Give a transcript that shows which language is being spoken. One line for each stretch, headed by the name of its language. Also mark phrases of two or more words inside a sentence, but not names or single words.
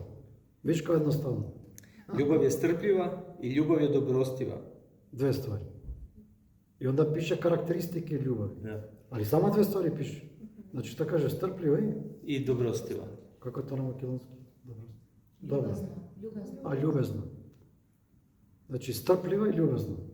Macedonian: Виж кој е едноставно.
Serbian: Ljubav je strpljiva i ljubav je dobrostiva.
Macedonian: Две ствари. И онда пише карактеристики љубови. Da. Али само две ствари пише. Значи, што каже стрплива
Serbian: I dobrostiva.
Macedonian: како тоа на македонски? Добро.
Serbian: Ljubazno.
Macedonian: А љубезно. Значи, стрплива и љубезно.